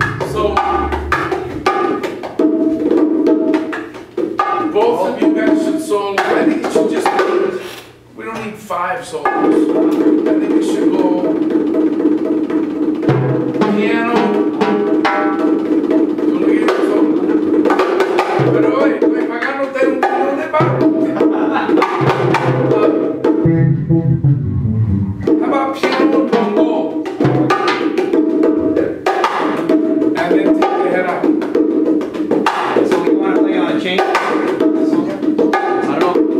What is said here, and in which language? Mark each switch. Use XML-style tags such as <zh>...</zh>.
<en>So, both of you guys should solo. I think it should just be, we don't need 5 solos. I think it should go piano.</en> <es>Tú no quieres solo. Pero oye, estoy pagándote un kilo de pago.</es> <en>How about piano and bongo? And then take the head out. So we want to play on a chain? I don't know.</en>